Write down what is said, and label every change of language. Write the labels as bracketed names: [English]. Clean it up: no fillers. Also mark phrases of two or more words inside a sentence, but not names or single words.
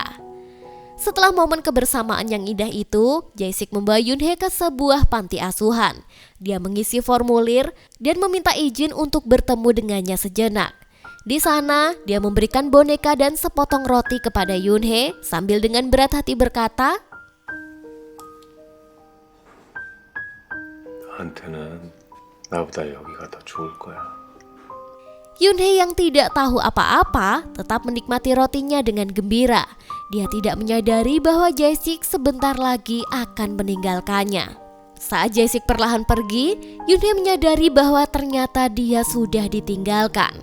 [Indonesian] Setelah momen kebersamaan yang indah itu, Jae-sik membawa Yoon-hye ke sebuah panti asuhan. Dia mengisi formulir dan meminta izin untuk bertemu dengannya sejenak. Di sana, dia memberikan boneka dan sepotong roti kepada Yoon-hye sambil dengan berat hati berkata, [Korean] "너한테는 나보다 여기가 더 좋을 거야." [Indonesian] Yoon-hye yang tidak tahu apa-apa tetap menikmati rotinya dengan gembira. Dia tidak menyadari bahwa Jae-sik sebentar lagi akan meninggalkannya. Saat Jae-sik perlahan pergi, Yoon-hye menyadari bahwa ternyata dia sudah ditinggalkan.